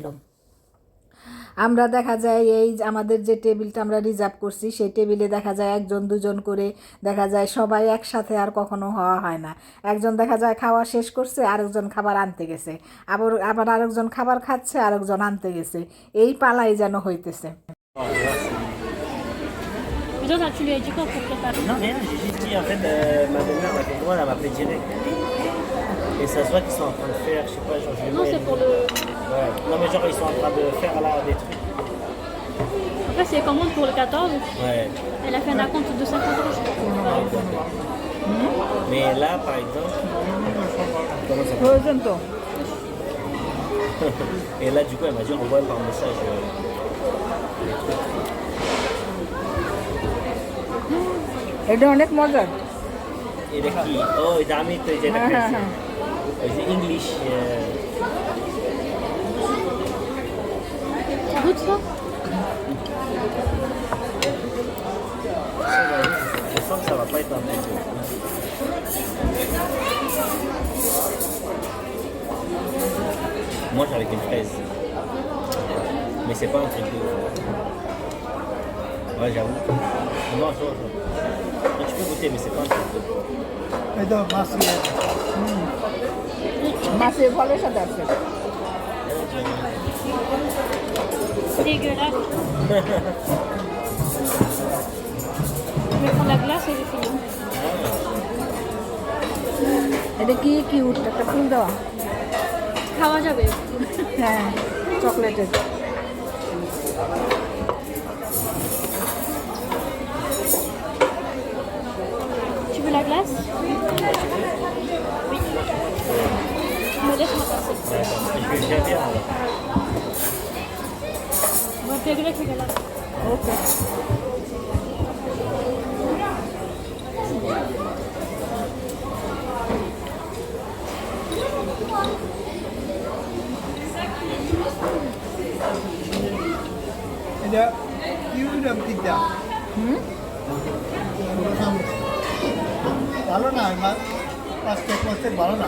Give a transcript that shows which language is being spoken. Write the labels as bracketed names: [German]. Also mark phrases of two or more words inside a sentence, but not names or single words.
[Bangla] আমরা দেখা যায় এই আমাদের যে টেবিলটা আমরা রিজার্ভ করছি সেই টেবিলে দেখা যায় 1জন 2জন করে দেখা যায়, সবাই একসাথে আর কখনো হওয়া হয় না। একজন দেখা যায় খাওয়া শেষ করছে, আরেকজন খাবার আনতে গেছে, আবার আরেকজন খাবার খাচ্ছে, আরেকজন আনতে গেছে, এই পালাই যেন হইতেছে। [French] Mais toi, tu lui as dit quoi pour préparer? Non, rien, j'ai juste dit en fait, ma belle-mère m'a fait moi, elle m'a appelé direct. Et ça se voit qu'ils sont en train de faire, je sais pas, genre je Non, c'est pour le. Ouais. Non, mais genre ils sont en train de faire là des trucs. Après, c'est commande pour le 14. Ouais. Elle a fait un acompte de 50 euros, je crois. Mais là, par exemple, comment ça fait? Et là, du coup, elle m'a dit envoie par message les trucs. [Bangla] এটা অনেক মজার। এটা কি? ও এটা আমি তো যেটা খাইছি। ওই যে ইংলিশ [French] Ça goûte ça? Je sens que ça va pas être un bon goût. Moi, j'ai avec une fraise. Mais c'est pas un truc de... Ouais, j'avoue. Non, chaud. Tu peux goûter, mais c'est pas un truc de... [Bangla] এটা মাছ মাছের ফলের সাথে আছে [French] Dégueulasse. Je vais prendre la glace et j'ai fini. [Bangla] এটা কি কিউট একটা ফুল দেওয়া খাওয়া যাবে। হ্যাঁ চকলেটের [French] Tu veux la glace? Oui. Me laisse-moi passer. Je vais bien bien. On va faire avec la glace. [Bangla] ওকে এটা ইউরোপ দিকটা ভালো না 5 মাসের ভালো না